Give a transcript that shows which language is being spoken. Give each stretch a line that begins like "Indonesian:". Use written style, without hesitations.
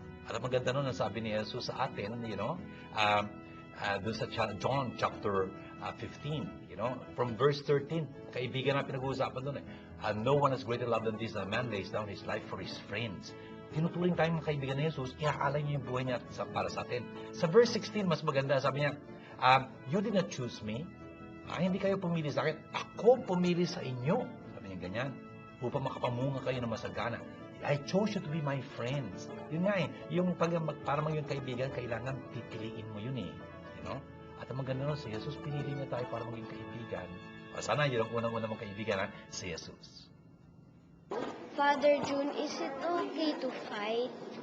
Filipino: At ang maganda nun, sabi ni Jesus sa atin, doon sa
English: John chapter 15, from verse 13,
Filipino: kaibigan na pinag-uusapan doon
English: No one has greater love than this, that a man lays down his life for his friends.
Filipino: tinuturing tayong mga kaibigan ni Jesus, iaalay niya yung buhay niya para sa atin. Sa verse 16, mas maganda, sabi niya,
English: you did not choose me.
Filipino: Hindi kayo pumili sa akin. Ako pumili sa inyo. Sabi niya ganyan. Upang makapamunga kayo na masagana.
English: I chose you to be my friends.
Filipino: Yun nga yung para maging kaibigan, kailangan pipiliin mo yun
English: You know?
Filipino: At ang maganda nun, si Jesus, pinili niya tayo para maging kaibigan. Sana yun ang unang-unang mong kaibigan, si Jesus.
English: Father June, is it okay to fight?